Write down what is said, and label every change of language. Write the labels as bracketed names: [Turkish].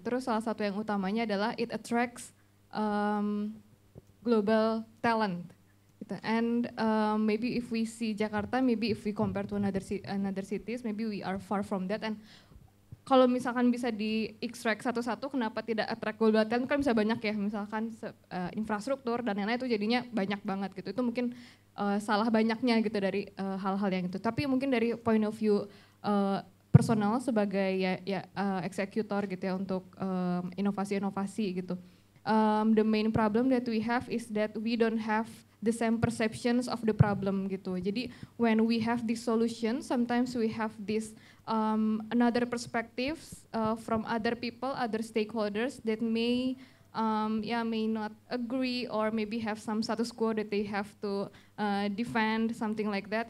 [Indonesian] Terus salah satu yang utamanya adalah [English] it attracts global talent. [Indonesian] Gitu. [English] And maybe if we see Jakarta, maybe if we compare to another cities, maybe we are far from that. [Indonesian] And kalau misalkan bisa di-extract satu-satu, kenapa tidak [English] attract global talent? [Indonesian] Kan bisa banyak ya, misalkan infrastruktur dan lain-lain itu jadinya banyak banget gitu. Itu mungkin salah banyaknya gitu dari hal-hal yang itu. Tapi mungkin dari point of view personal sebagai eksekutor gitu ya untuk inovasi-inovasi gitu. [English] The main problem that we have is that we don't have the same perceptions of the problem [Indonesian] gitu. Jadi [English] when we have this solution, sometimes we have this another perspectives from other people, other stakeholders that may not agree or maybe have some status quo that they have to defend, something like that.